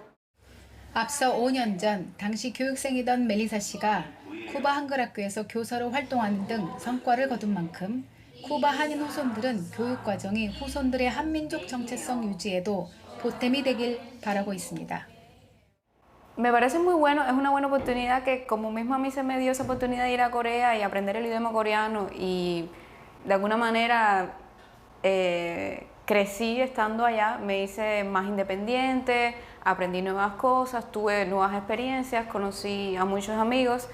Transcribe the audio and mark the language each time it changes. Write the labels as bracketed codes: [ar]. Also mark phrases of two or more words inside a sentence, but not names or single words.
[ko] 앞서 5년 전 당시 교육생이던 멜리사 씨가 쿠바 한글학교에서 교사로 활동하는 등 성과를 거둔 만큼 쿠바 한인 후손들은 교육 과정이 후손들의 한민족 정체성 유지에도 보탬이 되길 바라고 있습니다. [es] Me parece muy bueno, es una buena oportunidad que como mismo a mí se me dio esa oportunidad de ir a Corea y aprender el idioma coreano y de alguna manera crecí estando allá, me hice más independiente, aprendí nuevas cosas, tuve nuevas experiencias, conocí a muchos amigos.